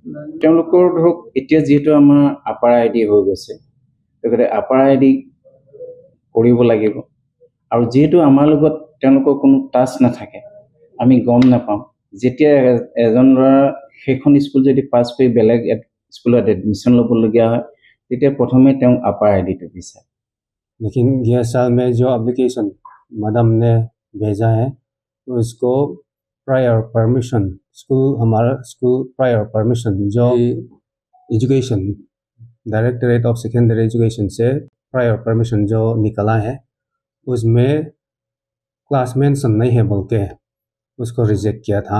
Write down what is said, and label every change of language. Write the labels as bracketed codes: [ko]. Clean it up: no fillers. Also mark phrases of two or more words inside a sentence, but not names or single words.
[as] তেওঁলোকৰ ধৰক এতিয়া যেহেতু আমাৰ আপাৰ আইডি হৈ গৈছে গতিকে আপাৰ আইডি কৰিব লাগিব আৰু যেহেতু আমাৰ লগত তেওঁলোকৰ কোনো টাচ নাথাকে, আমি গম নাপাওঁ। যেতিয়া এজন ল'ৰা সেইখন স্কুল যদি পাছ কৰি বেলেগ স্কুলত এডমিশন ল'বলগীয়া হয় তেতিয়া প্ৰথমে তেওঁ আপাৰ আইডিটো বিচাৰে। [hi] लेकिन यह साल में जो एप्लीकेशन मैडम ने भेजा है तो इसको [en] prior permission [hi] हमारा स्कूल [en] prior permission [hi] जो [en] Education Directorate of Secondary Education [hi] से [en] prior permission [hi] जो निकला है उसमें [en] class mention [hi] नहीं है बोल के उसको रिजेक्ट किया था।